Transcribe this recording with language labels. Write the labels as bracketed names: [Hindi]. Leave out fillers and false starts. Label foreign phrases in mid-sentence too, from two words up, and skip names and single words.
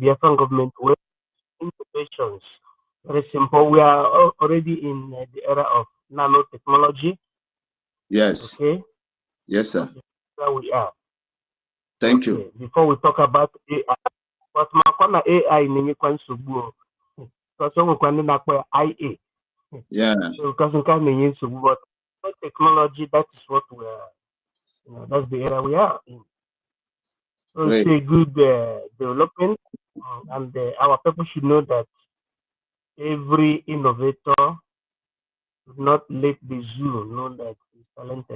[English] Biafran government innovations. Very simple. We are already in the era of nanotechnology. Yes. Okay. Yes, sir. Where we are. Thank you. Before we talk about AI, but my AI [Igbo] na-enyekwa nsogbu [English] because [Igbo] o nwekwa ndị na-akpọ [English] IA. Yeah. So because [Igbo] nke a na-enye nsogbu, [English] but technology, that is what we are. That's the era we are in. So Great. it's a good development, and our people should know that every innovator should not let the zoo know that he's talented.